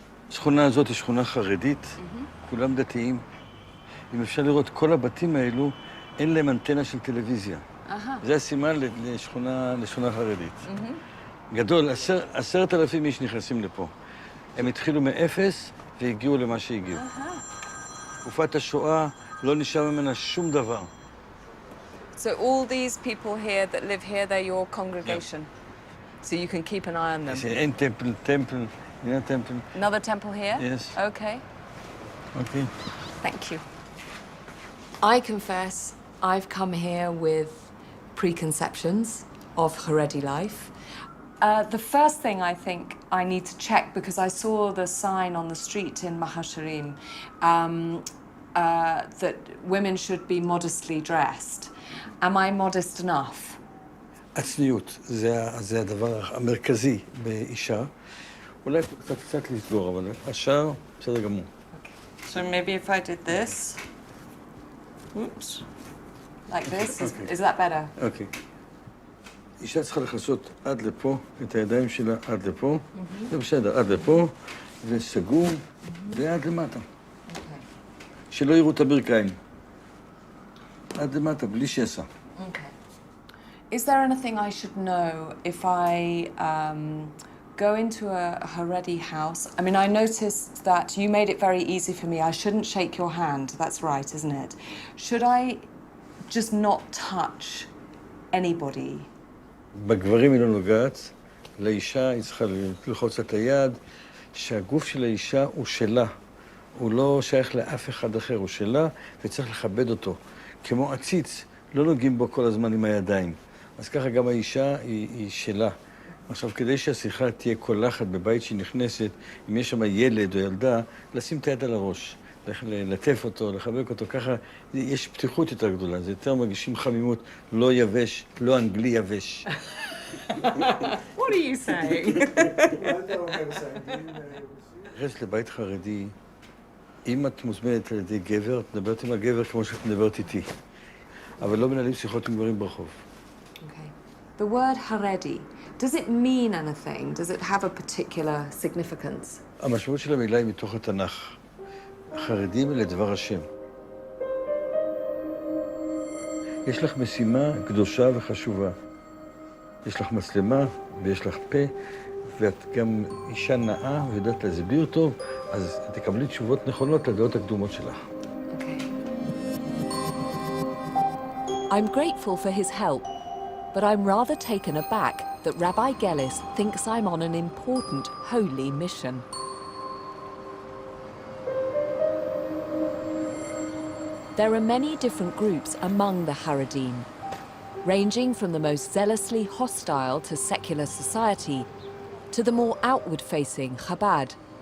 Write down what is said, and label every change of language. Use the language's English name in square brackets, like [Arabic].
[Hebrew] השכונה הזאת היא שכונה חרדית, כולם דתיים. אם אפשר לראות, כל הבתים האלו, אין להם אנטנה של טלוויזיה. זה הסימן לשכונה חרדית. גדול, 10,000 איש נכנסים לפה. הם התחילו מאפס והגיעו למה שהגיעו. תקופת השואה לא נשאר ממנה שום דבר. [English] So all these people here that live here, they're your congregation. So you can keep an eye on them. [Hebrew] אין טמפל, [English] you know temple. Another temple here? Yes. Okay. Okay. Thank you. I confess I've come here with preconceptions of Haredi life. The first thing I think I need to check, because I saw the sign on the street in Mahasharim that women should be modestly dressed. Am I modest enough? [Hebrew] הצניעות, זה הדבר המרכזי באישה. אולי קצת לסגור, אבל השאר בסדר גמור. [English] So maybe if I did this, oops, like this, is that better? אוקיי. [Hebrew] אישה צריכה לכסות עד לפה, את הידיים שלה עד לפה, זה בסדר, עד לפה, וסגור, ועד למטה. שלא יראו את הברכיים. עד למטה, בלי שסע. [English] Okay. Is there anything I should know if I go into a Haredi house? I mean, I noticed that you made it very easy for me. I shouldn't shake your hand. That's right, isn't it? Should I just not touch anybody? [Hebrew] בגברים היא לא נוגעת, לאישה היא צריכה ללחוץ את היד, שהגוף של האישה הוא שלה. הוא לא שייך לאף אחד אחר, הוא שלה, וצריך לכבד אותו. כמו עציץ, לא נוגעים בו כל הזמן עם הידיים. אז ככה גם האישה היא שלה. עכשיו, כדי שהשיחה תהיה קולחת בבית שהיא נכנסת, אם יש שם ילד או ילדה, לשים את היד על הראש, לטף אותו, לחבק אותו, ככה יש פתיחות יותר גדולה, זה יותר מרגישים חמימות, לא יבש, לא אנגלי יבש. [English] What are you saying? [Hebrew] נכנס לבית חרדי, אם את מוזמנת על ידי גבר, את מדברת עם הגבר כמו שאת מדברת איתי. אבל לא מנהלים שיחות עם גברים ברחוב. [English] Okay. The word Haredi, does it mean anything? Does it have a particular significance? [Hebrew] המשמעות של המילה היא מתוך התנ"ך. חרדים לדבר השם. יש לך משימה קדושה וחשובה. יש לך מצלמה ויש לך פה, ואת גם אישה נאה ויודעת להסביר טוב, אז תקבלי תשובות נכונות לדעות הקדומות שלך. [English] Okay. I'm grateful for his help, but I'm rather taken aback that Rabbi Gellis thinks I'm on an important, holy mission. There are many different groups among the Haredim, ranging from the most zealously hostile to secular society to the more outward-facing Chabad.